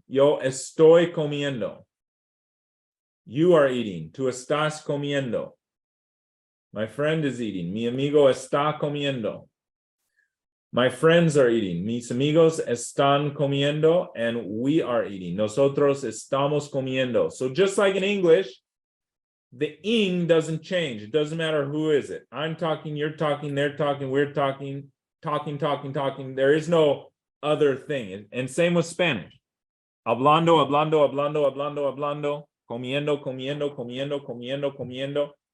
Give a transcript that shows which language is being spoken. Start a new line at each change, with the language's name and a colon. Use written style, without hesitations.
Spanish: Yo estoy comiendo.
English: You are eating.
Spanish: Tú estás comiendo.
English: My friend is eating.
Spanish: Mi amigo está comiendo.
English: My friends are eating.
Spanish: Mis amigos están comiendo,
English: and we are eating.
Spanish: Nosotros estamos comiendo.
English: So just like in English, the ing doesn't change. It doesn't matter who is it. I'm talking, you're talking, they're talking, we're talking, talking. There is no other thing. And same with Spanish.
Spanish: Hablando, hablando, hablando, hablando, hablando. Comiendo, comiendo, comiendo, comiendo, comiendo.